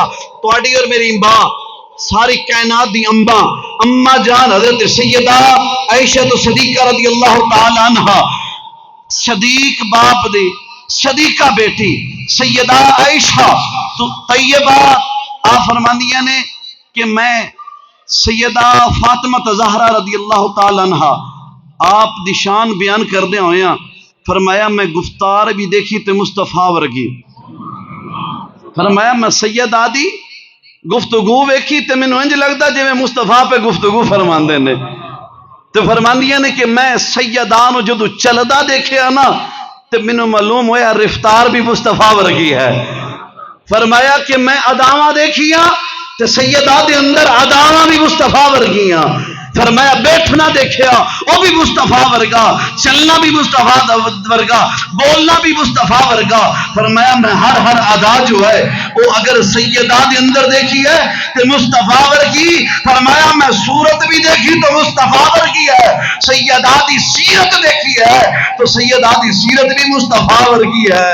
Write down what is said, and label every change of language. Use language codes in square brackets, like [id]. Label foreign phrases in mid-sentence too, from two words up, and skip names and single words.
[pa] تواڈی اور میری ماں ساری کائنات دی اماں اما جان حضرت سیدہ عائشہ صدیقہ [ar] رضی اللہ تعالی عنہ، [pa] صدیق باپ دی صدیقہ بیٹی سیدہ عائشہ طیبہ آپ فرماندیاں نے کہ میں سیدہ فاطمہ زہرا [ar] رضی اللہ تعالی عنہ [pa] آپ دی شان بیان کردے ہویا فرمایا میں گفتار بھی دیکھی تے مصطفیٰ ورگی. فرمایا میں سیدہ دی گفتگو ویکھی تے مینوں انج لگدا جویں مصطفیٰ پہ گفتگو فرماندے نے. تے فرماندیاں نے کہ میں سیدہ نو جدو چلدا دیکھیا نا تے مینوں معلوم ہویا رفتار بھی مصطفیٰ ورگی ہے. فرمایا کہ میں اداواں دیکھیاں تے سیدہ دے اندر اداواں بھی مصطفیٰ ورگیاں. فرمایا بیٹھنا دیکھیا وہ بھی مصطفیٰ ورگا، چلنا بھی مصطفیٰ ورگا، بولنا بھی مصطفیٰ ورگا. فرمایا [ur] میں ہر ادا جو ہے وہ اگر [pa] سیدہ دے اندر دیکھی ہے تو مصطفیٰ ورگی. فرمایا میں صورت بھی دیکھی تو مصطفیٰ ورگی ہے، سیدہ دی سیرت دیکھی ہے تو سیدہ دی سیرت بھی مصطفیٰ ورگی ہے.